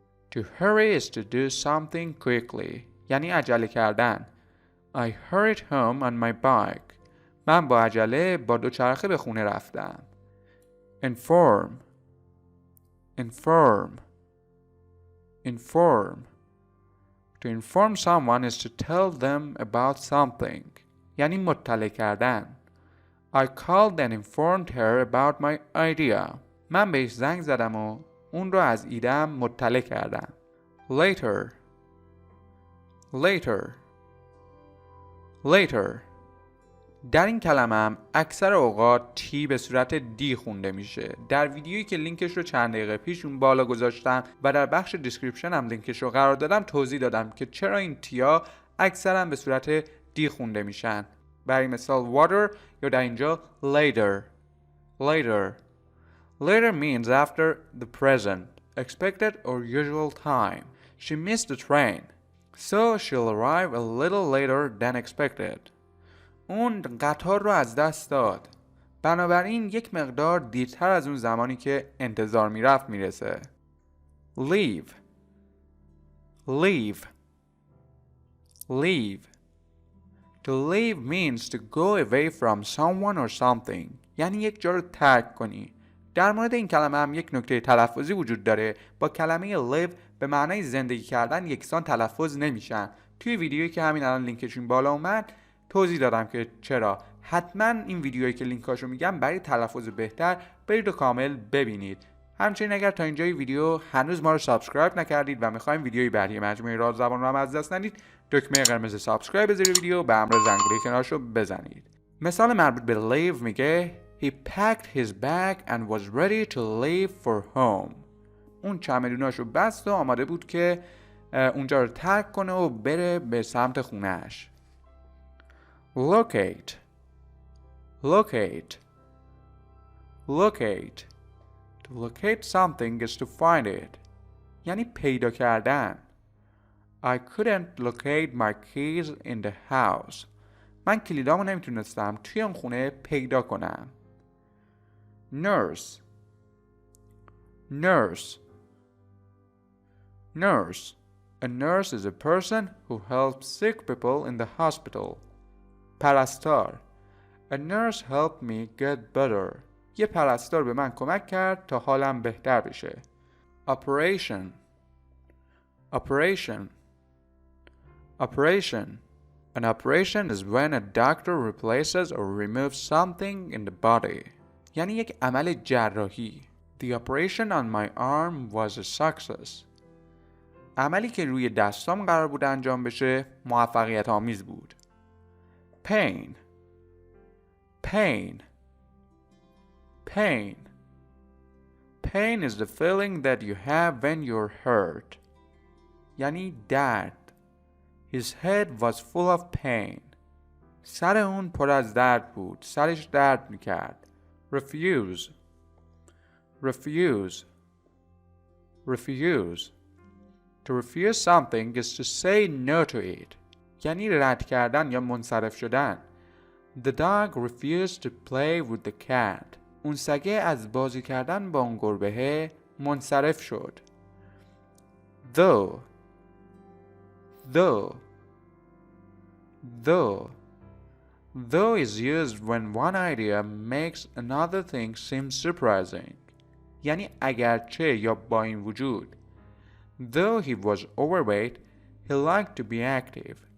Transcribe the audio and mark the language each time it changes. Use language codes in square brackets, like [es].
[en] To hurry is to do something quickly. [fa] یعنی عجله کردن. [en] I hurried home on my bike. [fa] من با عجله با دوچرخه به خونه رفتم. [en] Inform. Inform. Inform. To inform someone is to tell them about something. [fa] یعنی مطلع کردن. [en] I called and informed her about my idea. [fa] من بهش زنگ زدم و اون رو از ایده‌ام مطلع کردم. [en] Later. Later. Later. [fa] در این کلمه هم اکثر اوقات تی به صورت دی خونده میشه. در ویدیویی که لینکش رو چند دقیقه پیش اون بالا گذاشتم و در بخش دیسکریپشن هم لینکش رو قرار دادم توضیح دادم که چرا این تیا اکثرا به صورت دی خونده میشن. برای مثال water یا در اینجا later. [en] Later. Later means after the present, expected or usual time. She missed the train, so she'll arrive a little later than expected. [fa] اون قطار رو از دست داد. بنابراین یک مقدار دیرتر از اون زمانی که انتظار میرفت میرسه. [en] Leave. Leave. Leave. To leave means to go away from someone or something. [fa] یعنی یک جا رو ترک کنی. در مورد این کلمه هم یک نکته تلفظی وجود داره. با کلمه live به معنای زندگی کردن یکسان تلفظ نمیشن. توی ویدیویی که همین الان لینکشون بالا اومد توضیح دادم که چرا. حتما این ویدیویی که لینکاشو میگم برای تلفظ بهتر برید و کامل ببینید. همچنین اگر تا اینجای ویدیو هنوز ما رو سابسکرایب نکردید و میخوایم ویدیوی بعدی مجموعه رادزبان رو هم از دست ندید، دکمه قرمز سابسکرایب زیر ویدیو به همراه زنگوله کنارشو بزنید. مثال مربوط به leave میگه [en] He packed his bag and was ready to leave for home. [fa] اون چمدوناشو بست و آماده بود که اونجا رو ترک کنه و بره به سمت خونه‌اش. [en] Locate. Locate. Locate. To locate something is to find it. [fa] یعنی پیدا کردن. [en] I couldn't locate my keys in the house. [fa] من کلیدامو نمیتونستم توی اون خونه پیدا کنم. [en] Nurse. Nurse. Nurse. A nurse is a person who helps sick people in the hospital. [fa] پرستار. [en] A nurse helped me get better. [fa] یه پرستار به من کمک کرد تا حالم بهتر بشه. [en] Operation. Operation. Operation. An operation is when a doctor replaces or removes something in the body. [fa] یعنی یک عمل جراحی. [en] The operation on my arm was a success. [fa] عملی که روی دستام قرار بود انجام بشه موفقیت آمیز بود. [en] Pain. Pain. Pain. Pain is the feeling that you have when you're hurt. [fa] یعنی درد. [en] His head was full of pain. [fa] سر اون پر از درد بود. سرش درد میکرد. [en] Refuse. Refuse. Refuse. To refuse something is to say no to it. [fa] یعنی رد کردن یا منصرف شدن. [en] The dog refused to play with the cat. [fa] اون سگه از بازی کردن با اون گربه منصرف شد. [en] Though. Though. Though. Though is used when one idea makes another thing seem surprising. [fa] یعنی اگرچه یا با این وجود. [en] Though he was overweight, he liked to be active.